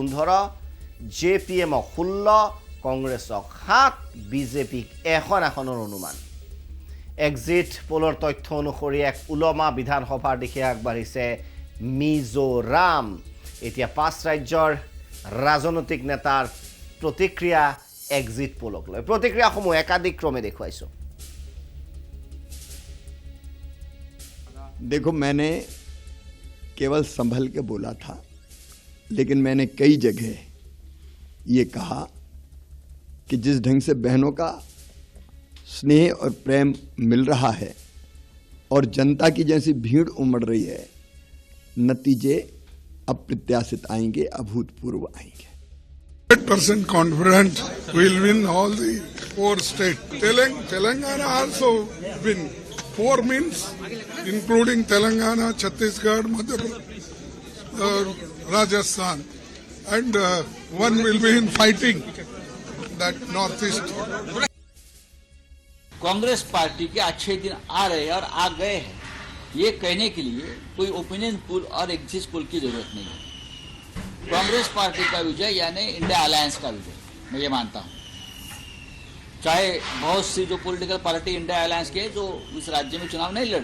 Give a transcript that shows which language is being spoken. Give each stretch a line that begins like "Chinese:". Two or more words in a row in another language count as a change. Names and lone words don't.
Assamese: 15 জেপিএমক 16 কংগ্ৰেছক 7 বিজেপিক 1খন আসনৰ অনুমান
English: exit pollৰ
Assamese: তথ্য অনুসৰি এক ওলমা বিধানসভাৰ দিশে আগবাঢ়িছে মিজোৰাম এতিয়া 5 ৰাজ্যৰ ৰাজনৈতিক নেতাৰ প্ৰতিক্ৰিয়া
English: exit pollক
Assamese: লৈ প্ৰতিক্ৰিয়াসমূহ একাধিক ক্ৰমে দেখুৱাইছো
Hindi: देखो मैंने केवल संभल के बोला था लेकिन मैंने कई जगह ये कहा कि जिस ढंग से बहनों का स्नेह और प्रेम मिल रहा है और जनता की जैसी भीड़ उमड़ रही है नतीजे अप्रत्याशित आएंगे अभूतपूर्व आएंगे
English: 100% confident we'll win all the 4 states. Telangana also win. 4 means including Telangana, Chhattisgarh, Madhya Pradesh, Rajasthan, and one will be in fighting that northeast.
Hindi: कांग्रेस पार्टी के अच्छे दिन आ रहे हैं और आ गए हैं ये कहने के लिए कोई
English: opinion poll
Hindi: और
English: exit poll
Hindi: की जरूरत नहीं है कांग्रेस पार्टी का विजय यानी इंडिया अलायंस का विजय मैं ये मानता हूँ चाहे बहुत सी जो
English: political party
Hindi: इंडिया अलायंस के जो इस राज्य में चुनाव नहीं लड़